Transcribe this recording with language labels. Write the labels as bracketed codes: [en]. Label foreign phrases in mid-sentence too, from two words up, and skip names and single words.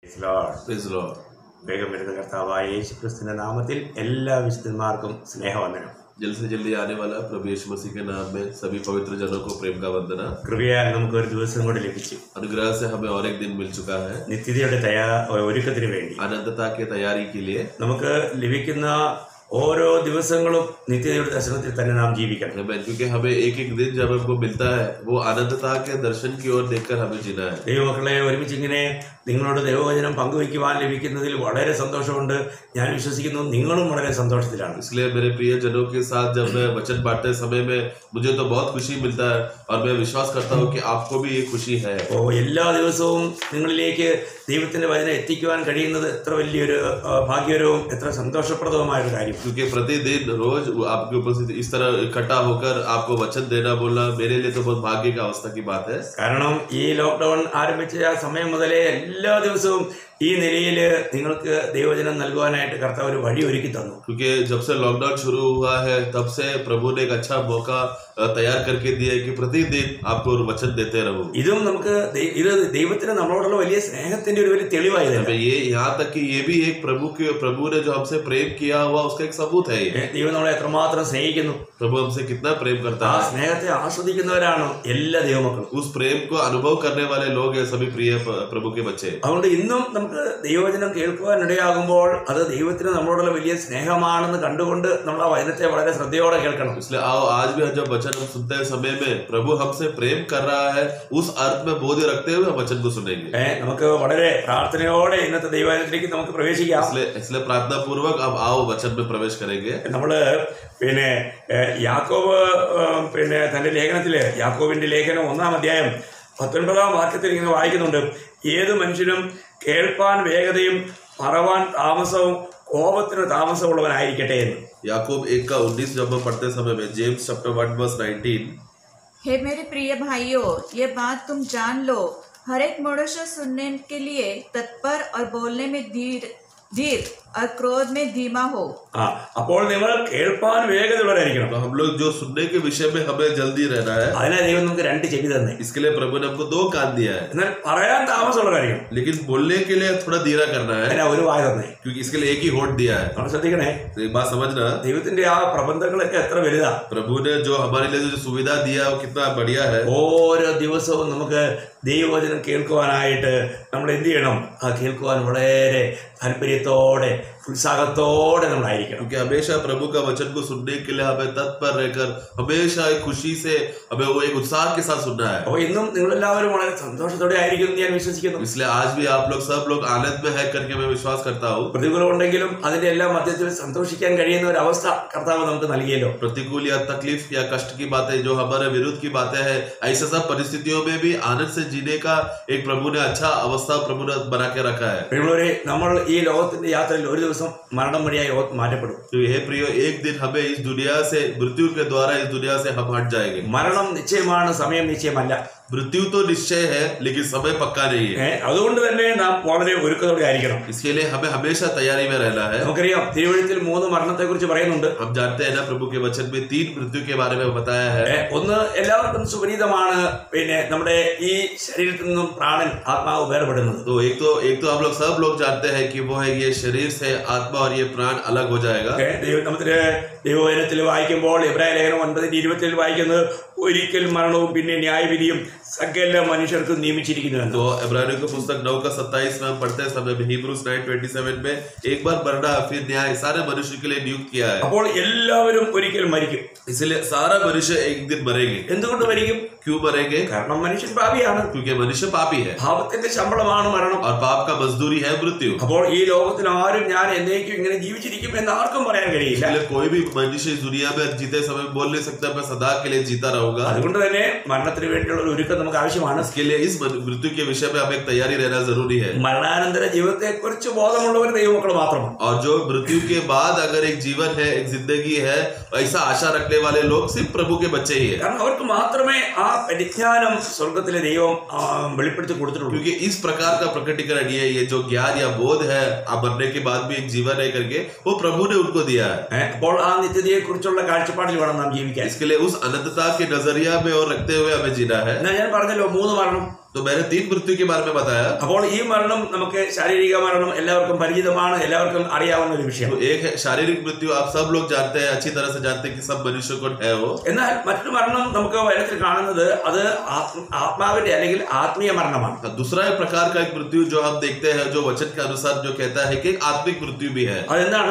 [en] Praise the Lord. [ml] വേഗം വരുന്ന കർത്താവായ യേശുക്രിസ്തുവിന്റെ നാമത്തിൽ എല്ലാ വിശുദ്ധന്മാർക്കും സ്നേഹവന്ദനം. [hi] जल्द से जल्दी आने वाला प्रभु यीशु मसीह के नाम में सभी पवित्र जनों को प्रेम का वंदना. [ml] കൃപയാൽ നമുക്ക് ഒരു ദിവസം കൂടി ലഭിച്ചു. [hi] अनुग्रह से हमें और एक दिन मिल चुका है. [ml] നിത്യതയുടെ ഒരുക്കത്തിന് വേണ്ടി [hi] अनंतता की तैयारी के लिए [ml] നമുക്ക് ലഭിക്കുന്ന ഓരോ ദിവസങ്ങളും നിത്യതയുടെ ദർശനത്തിൽ തന്നെ നാം ജീവിക്കണം. [hi] क्योंकि हमें एक एक दिन जब हमको मिलता है वो अनंतता के दर्शन की ओर देखकर हमें जीना है. [ml] ദൈവമക്കളെ, ഒരുമിച്ച് ഇങ്ങനെ നിങ്ങളോട് ദൈവവചനം പങ്കുവയ്ക്കുവാൻ ലഭിക്കുന്നതിൽ വളരെ സന്തോഷമുണ്ട്. ഞാൻ വിശ്വസിക്കുന്നു നിങ്ങളും വളരെ സന്തോഷത്തിലാണ്. [hi] इसलिए मेरे प्रिय जनों के साथ जब मैं वचन बांटते समय में मुझे तो बहुत खुशी मिलता है और मैं विश्वास करता हूँ कि आपको भी ये खुशी है. [ml] എല്ലാ ദിവസവും നിങ്ങളിലേക്ക് ദൈവത്തിന്റെ വചനം എത്തിക്കുവാൻ കഴിയുന്നത് എത്ര വലിയൊരു ഭാഗ്യകരവും എത്ര സന്തോഷപ്രദവുമായ ഒരു കാര്യം. [hi] क्योंकि प्रतिदिन रोज आपके उपस्थित इस तरह इकट्ठा होकर आपको वचन देना बोलना मेरे लिए तो बहुत भाग्य की अवस्था की बात है. [ml] കാരണം ഈ ലോക്ക്ഡൌൺ ആരംഭിച്ച സമയം മുതലേ എല്ലാ ദിവസവും ഈ നിലയിൽ നിങ്ങൾക്ക് ദൈവവചനം നൽകുവാനായിട്ട് കർത്താവ് ഒരു വഴി ഒരുക്കി തന്നു. [hi] क्योंकि जब से लॉकडाउन शुरू हुआ है तब से प्रभु ने एक अच्छा मौका तैयार करके दिया है कि प्रतिदिन आपको वचन देते रहो. [ml] ഇതും നമുക്ക് ഇത് ദൈവത്തിന് നമ്മളോടുള്ള വലിയ സ്നേഹത്തിന്റെ ഒരു വലിയ തെളിവായിരുന്നു. [hi] ये यहाँ तक कि ये भी एक प्रभु ने जो हमसे प्रेम किया हुआ उसका एक सबूत है. [ml] ദൈവം നമ്മളെ എത്രമാത്രം സ്നേഹിക്കുന്നു, [hi] प्रभु हमसे कितना प्रेम करता [ml] ആ [hi] है. [ml] സ്നേഹത്തെ ആസ്വദിക്കുന്നവരാണ് എല്ലാ ദൈവമക്കളും. [hi] उस प्रेम को अनुभव करने वाले लोग हैं सभी प्रिय प्रभु के बच्चे. [ml] അതുകൊണ്ട് ഇന്നും നമുക്ക് ദൈവവചനം കേൾക്കുവാൻ ഇടയാകുമ്പോൾ അത് ദൈവത്തിന് നമ്മളോടുള്ള വലിയ സ്നേഹമാണെന്ന് കണ്ടുകൊണ്ട് നമ്മൾ ആ വചനത്തെ വളരെ ശ്രദ്ധയോടെ കേൾക്കണം. [hi] इसलिए आओ आज भी जब वचन हम सुनते हैं समय में प्रभु हमसे प्रेम कर रहा है उस अर्थ में बोध रखते हुए हम वचन को सुनेंगे. [ml] നമുക്ക് വളരെ പ്രാർത്ഥനയോടെ ഇന്നത്തെ ദൈവവചനത്തിലേക്ക് നമുക്ക് പ്രവേശിക്കാം. [hi] इसलिए प्रार्थना पूर्वक अब आओ वचन में प्रवेश करेंगे. [ml] നമ്മള് യാക്കോബ് തന്റെ ലേഖനത്തില് യാക്കോബിന്റെ ലേഖനം 1-ാം അധ്യായം 19-ാം വാക്യത്തിൽ ഇങ്ങനെ വായിക്കുന്നുണ്ട്: ഏത് മനുഷ്യനും കേൾപ്പാൻ വേഗതയും പറവാൻ താമസവും കോപത്തിന് താമസമുള്ളവനായിരിക്കട്ടെ എന്ന്. [hi] याकूब 1:19 जब हम पढ़ते समय में जेम्स चैप्टर 1:19. हे मेरे प्रिय भाइयों, ये बात तुम जान लो, हर एक मनुष्य सुनने के लिए तत्पर और बोलने में धीर और क्रोध में धीमा हो. [ml] അപ്പോൾ നിങ്ങൾ കേൾപ്പാൻ വേഗതയുള്ളവരായിരിക്കണം. [hi] तो हम लोग जो सुनने के विषय में हमें जल्दी रहना है. [ml] അതിനാ ദൈവം നമുക്ക് 2 ചെവി തന്നെ. [hi] इसके लिए प्रभु ने हमको 2 कान दिया है. [ml] എന്നാൽ പറയാൻ താമസമുള്ളവരായിരിക്കണം. [hi] लेकिन बोलने के लिए थोड़ा धीरा करना है. [ml] അതിനാ ഒരു വായ തന്നെ. [hi] क्योंकि इसके लिए एक ही होठ दिया है. [ml] നമ്മൾ ശ്രദ്ധിക്കണേ. [hi] तो एक बात समझना, [ml] ദൈവത്തിന്റെ ആ പ്രബന്ധങ്ങളൊക്കെ എത്ര വലുതാ. [hi] प्रभु ने जो हमारे लिए जो सुविधा दिया वो कितना बढ़िया है. [ml] ഓരോ ദിവസവും നമുക്ക് ദൈവവചനം കേൾക്കുവാനായിട്ട് നമ്മൾ എന്ത് ചെയ്യണം? ആ കേൾക്കുവാൻ വളരെ താല്പര്യത്തോടെ ഉത്സാഹത്തോടെ നമ്മളായിരിക്കണം. [hi] क्योंकि हमेशा प्रभु का वचन को सुनने के लिए हमें तत्पर रहकर हमेशा एक खुशी से हमें वो एक उत्साह के साथ सुनना है. [ml] അപ്പോൾ ഇന്നും നിങ്ങളെല്ലാവരും വളരെ സന്തോഷത്തോടെ ആയിരിക്കും എന്ന് ഞാൻ വിശ്വസിക്കുന്നു. [hi] इसलिए आज भी आप लोग सब लोग आनंद में है करके मैं विश्वास करता हूँ. [ml] പ്രതികൂലം ഉണ്ടെങ്കിലും അതിന്റെ എല്ലാം മധ്യത്തിൽ സന്തോഷിക്കാൻ കഴിയുന്ന ഒരു അവസ്ഥ കർത്താവ് നമുക്ക് നൽകിയല്ലോ. [hi] प्रतिकूल या तकलीफ या कष्ट की बातें जो हमारे विरुद्ध की बातें हैं, ऐसे सब परिस्थितियों में भी आनंद से जीने का एक प्रभु ने अच्छा अवस्था प्रभु ने बना के रखा है. [ml] നമ്മൾ ഈ ലോകത്തിന്റെ യാത്രയിൽ ഒരു ദിവസം മരണം വഴിയായി മാറ്റപ്പെടും. [hi] तो ये प्रियो एक दिन हमें इस दुनिया से मृत्यु के द्वारा इस दुनिया से हम हट जाएंगे. [ml] മരണം നിശ്ചയമാണ്, സമയം നിശ്ചയമല്ല. [hi] मृत्यु तो निश्चय है लेकिन समय पक्का नहीं है. [ml] അതുകൊണ്ട് തന്നെ നാം വളരെ ഒരുക്കത്തോടെ ആയിരിക്കണം. [hi] इसके लिए हमें हमेशा तैयारी में रहना है. [ml] നമുക്കറിയാം, തിരുവഴുത്തിൽ 3 മരണത്തെ കുറിച്ച് പറയുന്നുണ്ട്. [hi] हम जानते हैं ना, प्रभु के वचन में 3 मृत्यु के बारे में बताया है. [ml] ഒന്ന് എല്ലാവർക്കും സുപരിചിതമാണ്, നമ്മുടെ ഈ ശരീരത്തിൽ നിന്നും പ്രാണൻ ആത്മാവ് വേർപെടുന്നത്. [hi] तो एक तो हम लोग सब लोग जानते हैं कि वो है ये शरीर से आत्मा और ये प्राण अलग हो जाएगा. [ml] ദൈവവചനത്തിൽ വായിക്കുമ്പോൾ എബ്രായ ലേഖനം 9:27 വായിക്കുന്നത് ഒരിക്കൽ മരണവും പിന്നെ ന്യായവിധിയും സകല മനുഷ്യർക്കും നിയമിച്ചിരിക്കുന്നു. [hi] तो इब्रानियों की पुस्तक 9:27 में हम पढ़ते समय में Hebrews 9:27 में एक बार मरना फिर न्याय सारे मनुष्य के लिए नियुक्त किया है. [ml] അപ്പോൾ എല്ലാവരും ഒരിക്കൽ മരിക്കും. [hi] इसलिए सारा मनुष्य एक दिन मरेंगे. [ml] എന്തുകൊണ്ട് മരിക്കും? [hi] क्यों मरेंगे? [ml] കാരണം മനുഷ്യൻ പാപിയാണ്. [hi] क्योंकि मनुष्य पापी है [ml] പാപത്തിന്റെ ശമ്പളമാണ് മരണം. [hi] और पाप का मजदूरी है मृत्यु. [ml] അപ്പോൾ ഈ ലോകത്തിൽ ആരും ഞാൻ എന്നേക്കും ഇങ്ങനെ ജീവിച്ചിരിക്കും എന്ന് ആർക്കും പറയാൻ കഴിയില്ല. [hi] कोई भी मनुष्य इस दुनिया में जीते समय बोल नहीं सकता मैं सदा के लिए जीता रहूंगा. [ml] അതുകൊണ്ട് തന്നെ മരണത്തിന് വേണ്ടിയുള്ള ഒരു ഒരുക്കം നമുക്ക് ആവശ്യമാണ്. [hi] इसके लिए इस मृत्यु के विषय में हमें तैयारी रहना जरूरी है. [ml] മരണാനന്തര ജീവിതത്തെ കുറിച്ച് ബോധമുള്ളവർ ദൈവമക്കൾ മാത്രമാണ്. [hi] और जो मृत्यु के बाद अगर एक जीवन है, एक जिंदगी है, ऐसा आशा रखने वाले लोग सिर्फ प्रभु के बच्चे ही है. [ml] കാരണം അവർക്ക് മാത്രമേ ആ പരിജ്ഞാനം സ്വർഗത്തിലെ ദൈവം വെളിപ്പെടുത്തി കൊടുത്തിട്ടുള്ളൂ. [hi] क्योंकि इस प्रकार का प्रकटीकरण ये जो ज्ञान या बोध है अब मरने के बाद भी एक जीवन है करके वो प्रभु ने उनको दिया है. [ml] അപ്പോൾ ആ നിത്യതയെ കുറിച്ചുള്ള കാഴ്ചപ്പാടിൽ വേണം നാം ജീവിക്കാൻ. [hi] इसके लिए उस अनंतता के नजरिया में और रखते हुए हमें जीना है. [ml] ഞാൻ പറഞ്ഞല്ലോ 3 മരണം. [hi] तो मैंने 3 मृत्यु के बारे में बताया। [ml] അപ്പോൾ ഈ മരണം നമുക്ക് ശാരീരിക മരണം എല്ലാവർക്കും പരിചിതമാണ്, എല്ലാവർക്കും അറിയാവുന്ന ഒരു വിഷയം. [hi] तो एक है शारीरिक मृत्यु, आप सब लोग जानते हैं, अच्छी तरह से जानते हैं कि सब मनुष्य को है वो। [ml] എന്നാൽ മറ്റൊരു മരണം നമുക്ക് വചനത്തിൽ കാണുന്നത് അത് ആത്മാവിന്റെ അല്ലെങ്കിൽ ആത്മീയ മരണമാണ്. [hi] दूसरा एक प्रकार का एक मृत्यु जो हम देखते हैं, जो वचन के अनुसार जो कहता है कि एक आत्मिक मृत्यु भी है। [ml] അതെന്താണ്?